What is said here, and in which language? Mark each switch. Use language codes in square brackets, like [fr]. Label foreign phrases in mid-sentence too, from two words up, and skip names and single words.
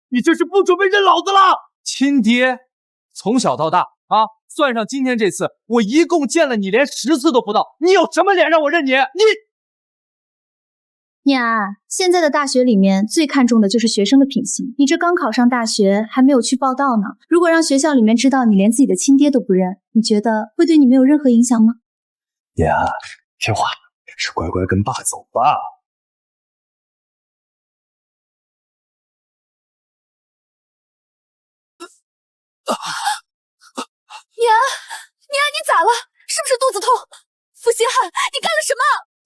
[zh] 你這是不準備認老子了？親爹，從小到大啊，算上今天這次，我一共見了你連10次都不到，你有什麼臉讓我認你？念安，現在的大學裡面最看重的就是學生的品行。你這剛考上大學，還沒有去報到呢。如果讓學校裡面知道你連自己的親爹都不認，你覺得會對你沒有任何影響嗎？念安，聽話，是乖乖跟爸走吧。念安，你咋了？是不是肚子痛？傅星漢，你幹了什麼？